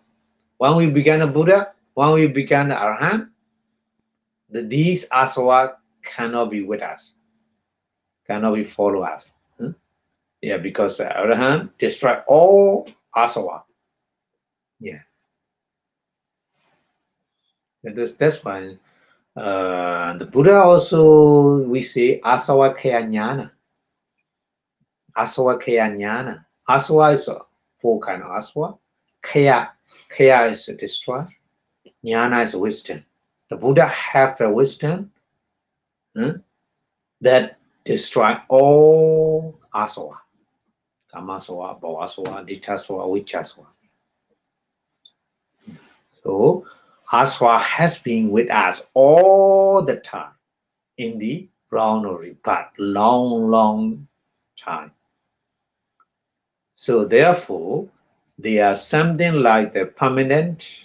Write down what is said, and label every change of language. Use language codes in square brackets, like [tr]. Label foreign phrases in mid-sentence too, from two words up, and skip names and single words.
[en] When we become a Buddha, when we become the arahant, these asava cannot be with us, cannot be follow us. Yeah, because the arahant destroy all asava. Yeah. That's why the Buddha also, we say [pi] asava kaya jnana. Asava kaya jnana. [en] Asava is four kind of asava. Kaya is destroy. Jnana is wisdom. The Buddha have the wisdom that destroy all asava. [pi] Kamasava, bhavasava, ditthasava, vijjasava. [en] So asava has been with us all the time in the boundary, but long time. So therefore, they are something like the permanent.